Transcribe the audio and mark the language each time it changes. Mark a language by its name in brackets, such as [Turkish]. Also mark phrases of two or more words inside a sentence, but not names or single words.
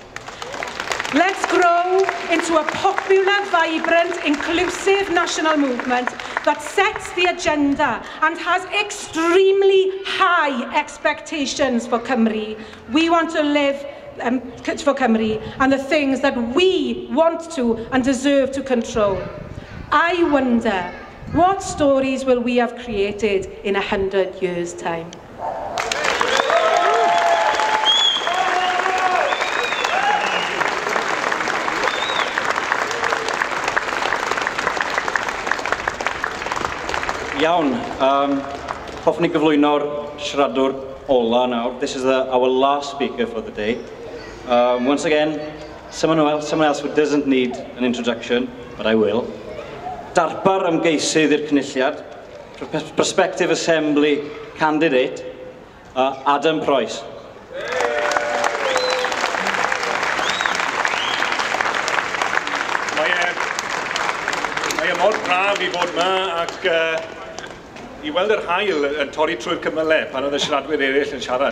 [English] Let's grow into a popular, vibrant, inclusive national movement that sets the agenda and has extremely high expectations for Cymru. We want to live for Cymru and the things that we want to and deserve to control. I wonder, what stories will we have created in 100 years' time? [Welsh] Iawn, hoffwn i gyflwyno'r siaradwr ola nawr. [English] This is our last speaker for the day. Once again, someone else who doesn't need an introduction, but I will. [Welsh] Darpar ymgeisydd i'r cynulliad, [English] Prospective Assembly candidate, Adam Price. [Welsh] Mae mor braf i fod yma ac i weld yr haul yn torri trwy'r cymylau pan oedd y siaradwyr eraill yn siarad.